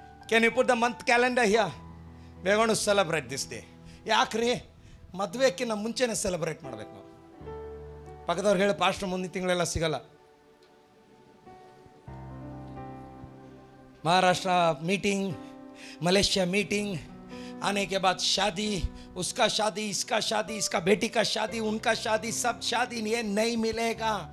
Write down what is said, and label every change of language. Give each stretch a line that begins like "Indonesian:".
English: Can you put the month calendar here? We are going to celebrate this day.
Kannada: ಯಾಕ್ರಿ? ಮದುವೆಕ್ಕಿಂತ ಮುಂಚೆನೇ celebrate ಮಾಡ್ಬೇಕು ನಾವು. ಪಕ್ಕದವ್ರು ಹೇಳಿ, ಪಾಸ್ಟರ್ ಮುಂದಿನ ತಿಂಗಳೆಲ್ಲ ಸಿಗಲ್ಲ.
Hindi: महाराष्ट्र मीटिंग, मलेशिया मीटिंग, आने के बाद शादी, उसका शादी, इसका शादी, इसका बेटी का शादी, उनका शादी, सब शादी, ये नहीं मिलेगा.